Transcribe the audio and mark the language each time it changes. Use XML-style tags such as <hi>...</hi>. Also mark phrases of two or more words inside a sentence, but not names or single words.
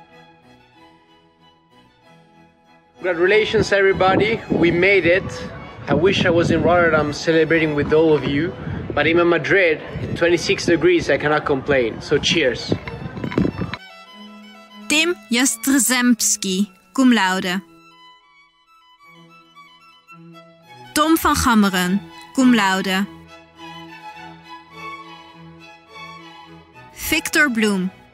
<en>Congratulations everybody, we made it. I wish I was in Rotterdam celebrating with all of you, but I'm in Madrid, 26 degrees, I cannot complain, so cheers. Tim Jastrzębski,</en> <la>cum laude.</la> <en>Tom van Gammeren,</en> <la>cum laude.</la> <en>Victor Bloem.</en>